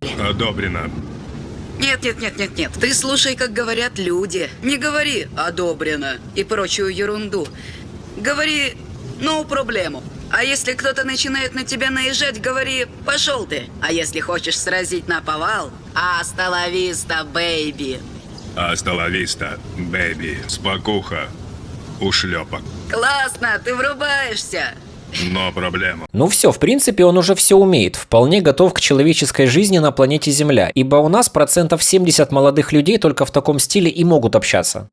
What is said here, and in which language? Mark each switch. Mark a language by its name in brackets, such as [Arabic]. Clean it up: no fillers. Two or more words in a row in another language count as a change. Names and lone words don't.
[Russian] Одобрено. Нет, нет, нет, нет, нет. Ты слушай, как говорят люди. Не говори «одобрено» и прочую ерунду. Говори «no проблему». А если кто-то начинает на тебя наезжать, говори «пошел ты». А если хочешь сразить наповал, [Spanish] «hasta la vista, baby». Hasta la vista, [Russian] baby. Спокуха. Ушлепок. Классно, ты врубаешься. Но проблема. Ну все, в принципе, он уже все умеет. Вполне готов к человеческой жизни на планете Земля. Ибо у нас 70% молодых людей только в таком стиле и могут общаться.